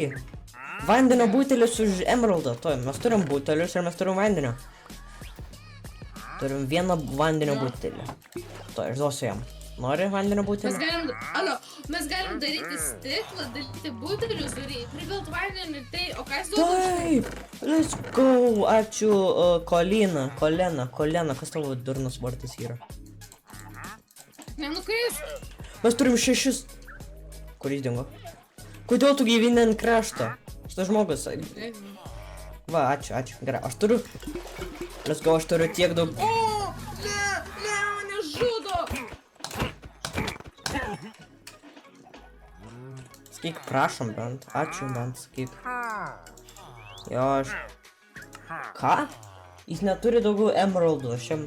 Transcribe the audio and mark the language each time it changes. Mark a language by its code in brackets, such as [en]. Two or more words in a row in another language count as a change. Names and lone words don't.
[lt] Vandenio butelis už emeraldą. To, mes turim butelius ir mes turim vandenio. Turim vieną vandenio butelį. To, aš duosiu jam. Nori vandenio butelį? Mes galim daryti stiklą, daryti butelius, pripilt vandenį ir tai, o ką jis duoda? Taip, [en] let's go. [lt] Ačiū, Kolena. Kas tavo durnas vardas yra? Nenukris. Mes turim 6. Kur jis dingo? Kodėl tu gyveni ant krašto? Šitas žmogus. Va, ačiū. Gerai, aš turiu. [en] Let's go, [lt] aš turiu tiek daug. O, ne, mane žudo. Sakyk, prašom bent. Ačiū bent, sakyk. Jo, aš... Ką? Jis neturi daugiau emeraldų, aš jam...